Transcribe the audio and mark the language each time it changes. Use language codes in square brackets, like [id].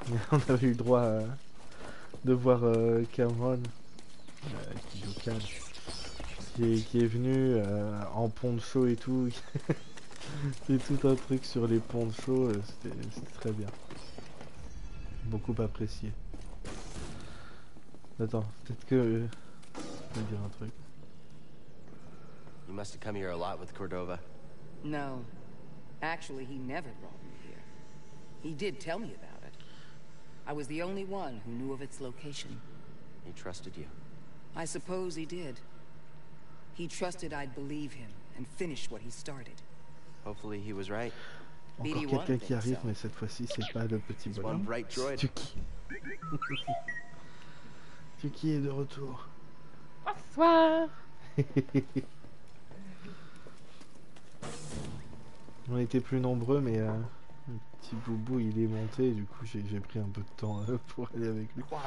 [fr] On avait eu le droit de voir Cameron qui est venu en poncho et tout. C'est tout un truc sur les ponchos, c'était très bien. Beaucoup apprécié. Attends, peut-être que je vais dire un truc. [en] You must have come here a lot with Cordova. No. Actually, he never brought me here. He did tell me about it. I was the only one who knew of its location. He trusted you. I suppose he did. He trusted I'd believe him and finish what he started. Hopefully he was right. [fr] Encore quelqu'un qui arrive, mais cette fois-ci c'est pas le petit bonhomme. Tuki. Tuki est de retour. Bonsoir. On était plus nombreux, mais le petit boubou il est monté, du coup j'ai pris un peu de temps pour aller avec lui.